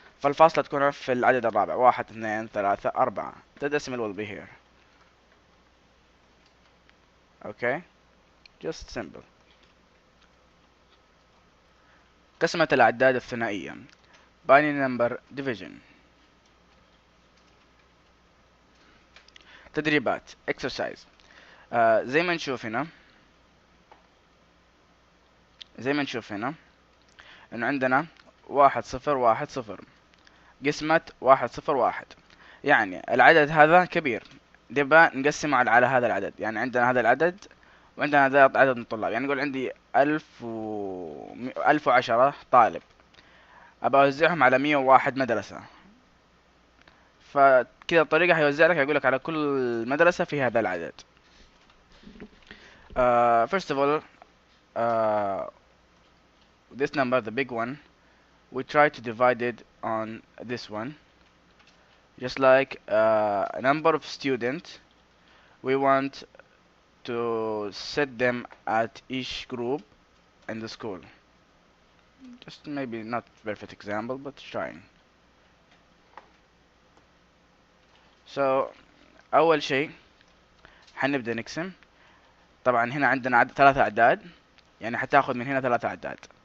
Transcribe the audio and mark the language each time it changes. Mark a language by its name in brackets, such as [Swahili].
[Arabic] فالفاصلة تكون في العدد الرابع، 1 2 3 4. [English] The decimal will be here. Okay, just simple. [Arabic] قسمة الأعداد الثنائية [English] binary number division. [Arabic] تدريبات [English] exercise. [Arabic] زي ما نشوف هنا انه عندنا 1 0 1 0 قسمة 1 0 1. يعني العدد هذا كبير، نبغى نقسمه على هذا العدد. يعني عندنا هذا العدد وعندنا هذا عدد من الطلاب. يعني نقول عندي 1010 طالب، ابى اوزعهم على 101 مدرسة. فكذا الطريقة هيوزع لك، يقول لك على كل مدرسة في هذا العدد. [English] First of all, this number, the big one, we try to divide it on this one. Just like a number of students, we want to set them at each group in the school. Just maybe not perfect example, but trying. [Arabic] So أول شيء حنبدأ نقسم. طبعا هنا عندنا 3 أعداد، يعني حتاخذ من هنا 3 أعداد.